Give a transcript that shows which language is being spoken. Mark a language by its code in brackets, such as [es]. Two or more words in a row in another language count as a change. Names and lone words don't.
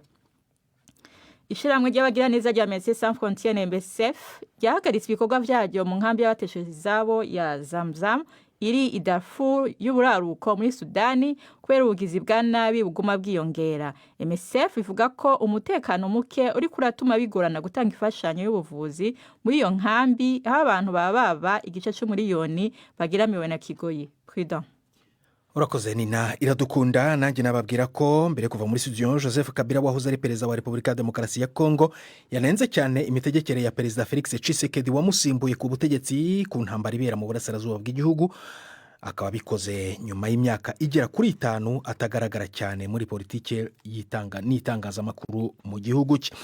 [rn] Ishiramwe ry'abagira neza rya Médecins Sans Frontières MSF ryahagaritse ibikorwa byaryo mu nkambi y'abateshejwe izabo ya Zamzam iri i Darfur y'uburaruko muri Sudani kubera ubugizi bwa nabi buguma bwiyongera. MSF ivuga ko umutekano muke uri kuratuma bigorana gutanga ifashanyo y'ubuvuzi muri iyo nkambi aho abantu baba igice c'umuriyoni bagiramiwe na kigoyi. Kwida [rw] Urakoze Nina Iradukunda. Nanjye nababwira ko mbere kuva muri studio Joseph Kabila wahoze ari perezida wa Republika ya Demokarasi ya Kongo yanenze cyane imitegekere ya Perezida Felix Tshisekedi wamusimbuye ku butegetsi ku ntambara ibera mu burasirazuba bw'igihugu. akaba abikoze nyuma y'imyaka igera kuri 5 atagaragara cyane muri politike n'itangazamakuru mu gihugu cye.